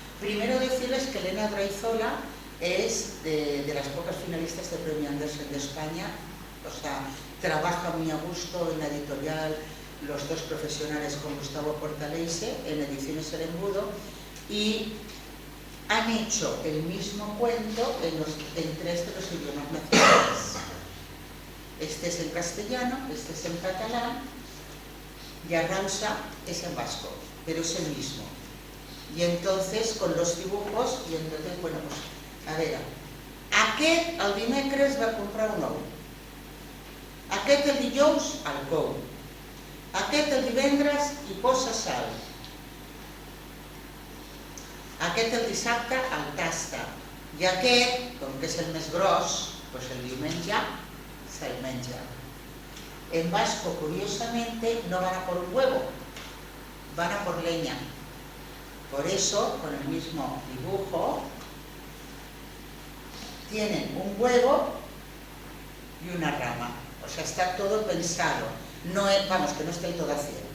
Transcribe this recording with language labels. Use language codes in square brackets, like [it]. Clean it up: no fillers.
[es] Primero decirles que Elena Braizola es de las pocas finalistas del Premio Andersen de España, o sea, trabaja muy a gusto en la editorial Los dos profesionales con Gustavo Portaleise, en Ediciones El Embudo, y han hecho el mismo cuento en 3 de los idiomas nacionales. Este es en castellano, este es en catalán, y Arrausa es en vasco, pero es el mismo. Y entonces, con los dibujos, y entonces, bueno, pues, a ver, [ca] aquest el dimecres va comprar un ou, aquest el dijous al cou, aquest el divendres hi posa sal, aquest el dissabte el tasta, i aquest, com que és el més gros, pues el diumenge se'l menja. [es] En vasco, curiosamente, no van a por un huevo, van a por leña. Por eso, con el mismo dibujo, tienen un huevo y una rama. O sea, está todo pensado. No es, vamos, que no esté el todo a 100.